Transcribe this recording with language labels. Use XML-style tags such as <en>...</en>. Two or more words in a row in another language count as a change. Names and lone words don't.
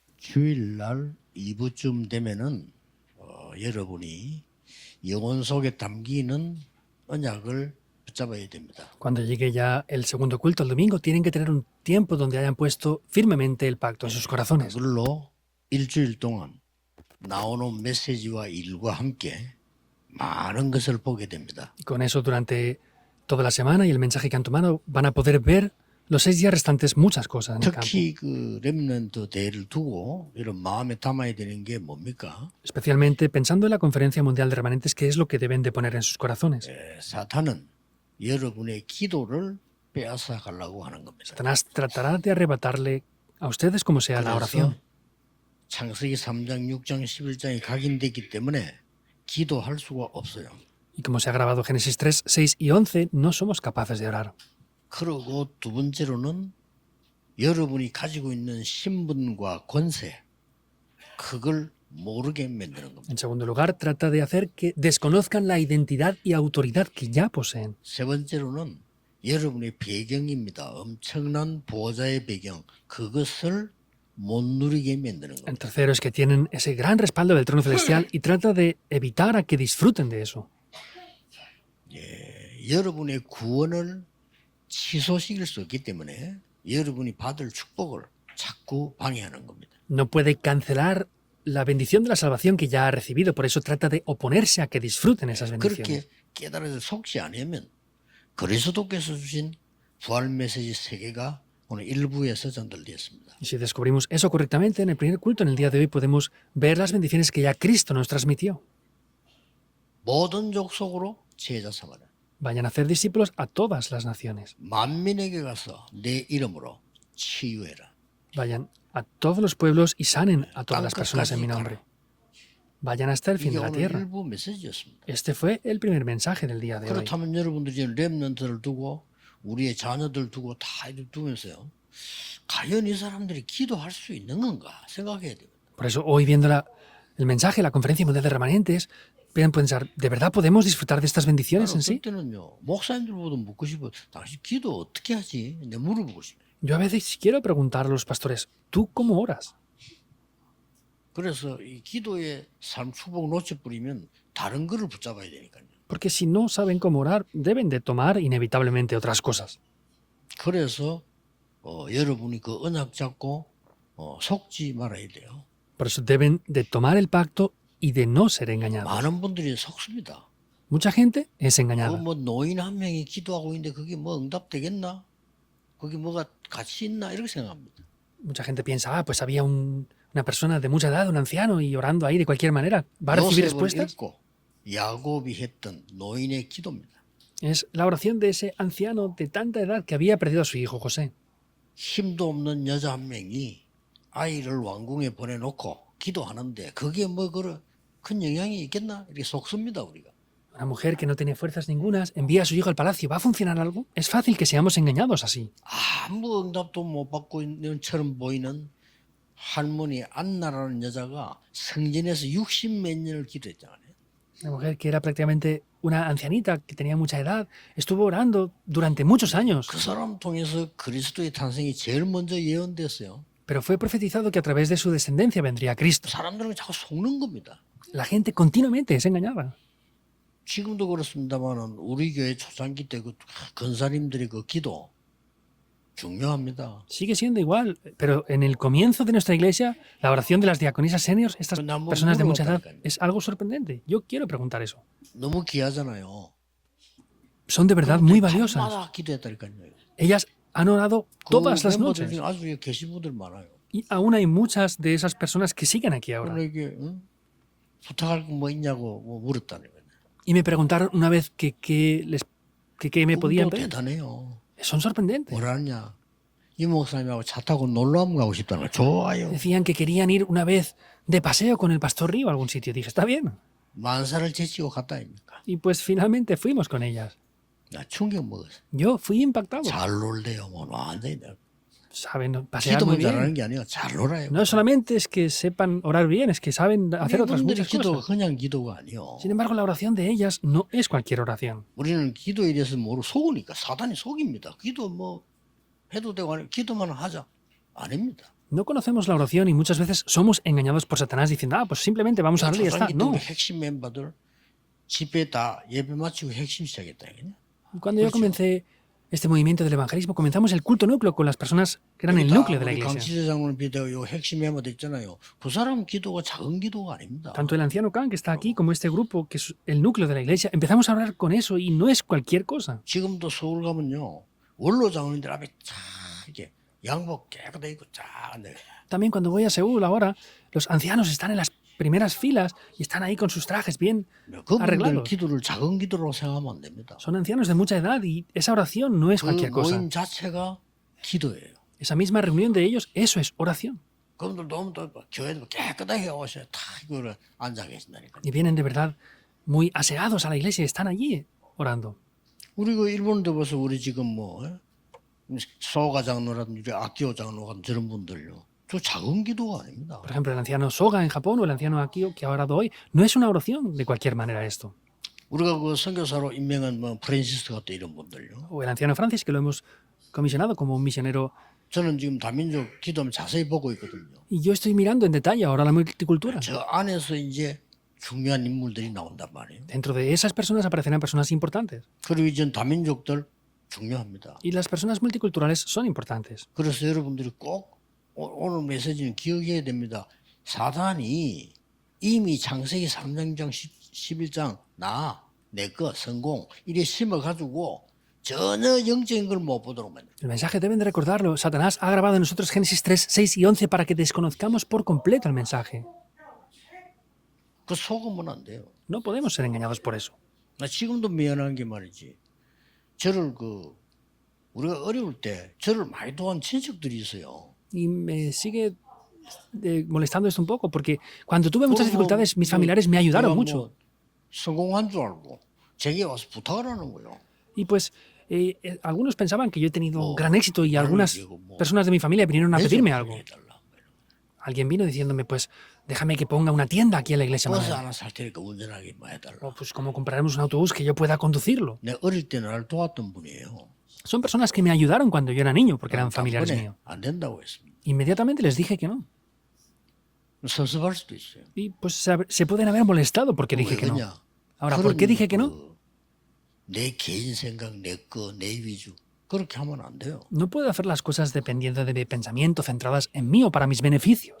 <ko>주일날 2부쯤 되면은 여러분이 영혼 속에 담기는 언약을 붙잡아야 됩니다.</ko> <es>Cuando llegue ya el segundo culto el domingo, tienen que tener un tiempo donde hayan puesto firmemente el pacto en sus corazones.</es> <ko>그걸로 일주일 동안 나오는 메시지와 일과 함께 많은 것을 보게 됩니다.</ko> <es>Y con eso, durante toda la semana y el mensaje que han tomado, van a poder ver los 6 días restantes muchas cosas en el campo.</es> <ko>특히 그 렘넌트 대회를 두고 이런 마음에 담아야 되는 게 뭡니까?</ko> <es>Especialmente pensando en la Conferencia Mundial de Remanentes, ¿qué es lo que deben de poner en sus corazones?</es> <ko>사탄은 여러분의 기도를 빼앗아 가려고 하는 겁니다.</ko> <es>Satanás tratará de arrebatarle a ustedes como sea la oración.</es> <ko>창세기 3장, 6장, 11장이 각인되기 때문에 기도할 수가 없어요.</ko> <es>Y como se ha grabado Génesis 3, 6 y 11, no somos capaces de orar.</es> <ko>그리고 두 번째로는 여러분이 가지고 있는 신분과 권세, 그걸 모르게 만드는 겁니다.</ko> <es>En segundo lugar, trata de hacer que desconozcan la identidad y autoridad que ya poseen.</es> <ko>세 번째로는 여러분의 배경입니다. 엄청난 보호자의 배경, 그것을 못 누리게 만드는</ko> <es>El</es> <ko>겁니다.</ko> <es>tercero es que tienen ese gran respaldo del trono celestial y trata de evitar a que disfruten de eso.</es> <ko>여러분의 구원을 취소시킬 수 없기 때문에 여러분이 받을 축복을 자꾸 방해하는 겁니다.</ko> <es>No puede cancelar la bendición de la salvación que ya ha recibido, por eso trata de oponerse a que disfruten esas bendiciones.</es> <ko>그렇게 깨달아서 속지 않으면 그리스도께서 주신 부활 메시지 3개가 오늘 1부에서 전달되었습니다.</ko> <es>Y si descubrimos eso correctamente, en el primer culto, en el día de hoy, podemos ver las bendiciones que ya Cristo nos transmitió.</es> <ko>모든 족속으로 제자 삼아라.</ko> <es>Vayan a hacer discípulos a todas las naciones.</es> <ko>만민에게 가서 내 이름으로 치유해라.</ko> <es>Vayan a todos los pueblos y sanen a todas las personas en mi nombre. Vayan hasta el fin</es> <ko>이게</ko> <es>de la</es> <ko>오늘</ko> <es>tierra.</es> <ko>일부 메시지였습니다.</ko> <es>Este fue el primer mensaje del día de hoy.</es> <ko>그렇다면 여러분들이 지금 렘넌트를 두고 우리의 자녀들 두고 다 이렇게 두면서요. 과연 이 사람들이 기도할 수 있는 건가 생각해야 됩니다.</ko> <es>Por eso hoy viendo el mensaje de la Conferencia Mundial de Remanentes, pueden pensar, ¿de verdad podemos disfrutar de estas bendiciones en</es> <ko>어떤</ko> <es>sí?</es> <ko>때는요. 목사님들보다 묻고 싶어. 당신 기도 어떻게 하지? 내가 물어보고 싶어요.</ko> <es>Yo a veces quiero preguntar a los pastores, ¿tú cómo oras?</es> <ko>그래서 이 기도의 삶 축복 놓쳐버리면 다른 거를 붙잡아야 되니까요.</ko> <es>Porque si no saben cómo orar, deben de tomar inevitablemente otras cosas.</es> <ko>그래서 여러분이 그 언약 잡고 속지 말아야 돼요.</ko> <es>Por eso deben de tomar el pacto y de no ser engañados.</es> <ko>많은 분들이 속습니다.</ko> <es>Mucha gente es engañada.</es> <ko>뭐 노인 한 명이 기도하고 있는데 그게 뭐 응답되겠나? 그게 뭐가 가치 있나? 이렇게 생각합니다.</ko> <es>Mucha gente piensa, pues había una persona de mucha edad, un anciano, y orando ahí de cualquier manera, ¿va a recibir</es> <ko>요셉을</ko> <es>respuestas?</es> <ko>읽고 야곱이 했던 노인의 기도입니다.</ko> <es>Es la oración de ese anciano de tanta edad que había perdido a su hijo José.</es> <ko>힘도 없는 여자 한 명이 아이를 왕궁에 보내놓고 기도하는데 그게 뭐 큰 영향이 있겠나? 이렇게 속습니다 우리가.</ko> <es>Una mujer que no tiene fuerzas ningunas envía a su hijo al palacio. ¿Va a funcionar algo? Es fácil que seamos engañados así.</es> <ko>아무 응답도 못 받고 있는 것처럼 보이는 할머니 안나라는 여자가 성전에서 60몇 년을 기도했잖아요.</ko> <es>Una mujer que era prácticamente una ancianita, que tenía mucha edad, estuvo orando durante muchos años.</es> <ko>그 사람 통해서 그리스도의 탄생이 제일 먼저 예언됐어요.</ko> <es>Pero fue profetizado que a través de su descendencia vendría Cristo.</es> <ko>사람들은 자꾸 속는 겁니다.</ko> <es>La gente continuamente es engañada.</es> <ko>지금도 그렇습니다만은 우리 교회 초창기 때 그 권사님들의 그 기도 중요합니다.</ko> <es>Sigue siendo igual, pero en el comienzo de nuestra iglesia, la oración de las diaconisas seniors, estas personas de mucha edad, es algo sorprendente. Yo quiero preguntar eso.</es> <ko>너무 귀하잖아요.</ko> <es>Son de verdad muy valiosas.</es> <ko>밤마다 기도했다니까요.</ko> <es>Ellas han orado todas las</es> <ko>멤버들</ko> <es>noches.</es> <ko>중에 아주 계신 분들 많아요.</ko> <es>Y aún hay muchas de esas personas que siguen aquí ahora.</es> <ko>그러니까 부탁할 거 뭐 있냐고 물었다는 거예요.</ko> <es>Y me preguntaron una vez que me podían</es> <ko>꿈도</ko> <es>pedir.</es> <ko>대단해요.</ko> <es>Son sorprendentes.</es> <ko>뭐라냐? 이 목사님하고 차 타고 놀러 한번 가고 싶다는 거예요. 좋아요.</ko> <es>Decían que querían ir una vez de paseo con el pastor Río a algún sitio. Dije, está bien.</es> <ko>만사를 제치고 갔다 아닙니까?</ko> <es>Y pues finalmente fuimos con ellas.</es> <ko>나 충격 먹었어.</ko> <es>Yo fui impactado.</es> <ko>잘 놀래요. 뭐 완전히.</ko> <es>Saben pasear muy</es> <ko>기도만 잘하는</ko> <es>bien.</es> <ko>게 아니라 잘 놀아요.</ko> <es>No solamente es que sepan orar bien, es que saben hacer otras</es> <ko>이분들의</ko> <es>muchas</es> <ko>기도가</ko> <es>cosas.</es> <ko>그냥 기도가 아니요.</ko> <es>Sin embargo, la oración de ellas no es cualquier oración.</es> <ko>우리는 기도에 대해서 모르고 속으니까 사단이 속입니다. 기도 뭐 해도 되고 아니 기도만 하자. 아닙니다.</ko> <es>No conocemos la oración y muchas veces somos engañados por Satanás diciendo, pues simplemente vamos a orar y ya está.</es> <ko>초창기 때</ko> <es>No.</es> <ko>우리 핵심 멤버들 집회 다 예배 마치고 핵심 시작했다. 그냥.</ko> <es>Cuando yo</es> <ko>그렇죠.</ko> <es>comencé este movimiento del evangelismo, comenzamos el culto núcleo con las personas que eran el núcleo de la</es> <ko>우리</ko> <es>iglesia.</es> <ko>강치대 장로님 비대고 요 핵심 멤버들 있잖아요. 그 사람 기도가 작은 기도가 아닙니다.</ko> <es>Tanto el anciano Khan, que está aquí, como este grupo, que es el núcleo de la iglesia, empezamos a orar con eso y no es cualquier cosa.</es> <ko>지금도 서울 가면요. 원로 장로님들 앞에 쫙 이렇게 양복 깨끗하게 입고 쫙 앉아요.</ko> <es>También cuando voy a Seúl ahora, los ancianos están en las primeras filas y están ahí con sus trajes bien</es> <ko>그분들</ko> <es>arreglados.</es> <ko>기도를 작은 기도로 생각하면 안 됩니다.</ko> <es>Son ancianos de mucha edad y esa oración no es</es> <ko>그</ko> <es>cualquier cosa.</es> <ko>모임 자체가 기도예요.</ko> <es>Esa misma reunión de ellos, eso es oración.</es> <ko>그분들도 오면 또 교회도 깨끗하게 오셔야 다 이거를 앉아 계신다니까.</ko> <es>Y vienen de verdad muy aseados a la iglesia y están allí orando.</es> <ko>우리 그 일본도 벌써 우리 지금 뭐 소가 장로라든지 아키오 장로 같은 저런 분들요. 저 작은 기도가 아닙니다.</ko> <es>Por ejemplo, el anciano Soga en Japón o el anciano Akio que ha orado hoy, no es una oración de cualquier manera esto.</es> <ko>우리가 그 선교사로 임명한 뭐 프랜시스 같은 이런 분들요.</ko> <es>O el anciano Francis, que lo hemos comisionado como un misionero.</es> <ko>저는 지금 다민족 기도면 자세히 보고 있거든요.</ko> <es>Y yo estoy mirando en detalle ahora la multicultura.</es> <ko>저 안에서 이제 중요한 인물들이 나온단 말이에요.</ko> <es>Dentro de esas personas aparecerán personas importantes.</es> <ko>그리고 이전 다민족들 중요합니다.</ko> <es>Y las personas multiculturales son importantes.</es> <ko>그래서 여러분들이 꼭 오늘 메시지는 기억해야 됩니다. 사단이 이미 창세기 3장 11장 나, 내 거, 성공 이래 심어가지고 전혀 영적인 걸 못 보도록 만들어요.</ko> <es>El mensaje deben de recordarlo. Satanás ha grabado en nosotros Génesis 3, 6 y 11 para que desconozcamos por completo el mensaje.</es> <ko>그 속으면 안 돼요.</ko> <es>No podemos ser engañados por eso.</es> <ko>나 지금도 미안한 게 말이지. 저를 우리가 어려울 때 저를 많이 도와준 친척들이 있어요.</ko> <es>Y me sigue molestando esto un poco, porque cuando tuve muchas dificultades, mis familiares me ayudaron mucho.</es> <ko>성공한 줄 알고 제게 와서 부탁을 하는 거예요.</ko> <es>Y pues algunos pensaban que yo he tenido gran éxito y algunas personas de mi familia vinieron a pedirme algo. Alguien vino diciéndome, pues déjame que ponga una tienda aquí en la iglesia.</es> <ko>버스 하나 살 테니까 운전하게 해달라.</ko> <es>O pues como compraremos un autobús que yo pueda conducirlo.</es> <ko>내 어릴 때 나를 도왔던 분이에요.</ko> <es>Son personas que me ayudaron cuando yo era niño, porque eran familiares míos.</es> <ko>안 된다고 했습니다.</ko> <es>Inmediatamente les dije que no.</es> <ko>섭섭할 수도 있어요.</ko> <es>Y pues se pueden haber molestado porque dije que no.</es> <ko>왜냐?</ko> <es>Ahora, ¿por qué dije que no?</es> <ko>내 개인 생각, 내 거, 내 위주. 그렇게 하면 안 돼요.</ko> <es>No puedo hacer las cosas dependiendo de mi pensamiento, centradas en mí o para mis beneficios.</es>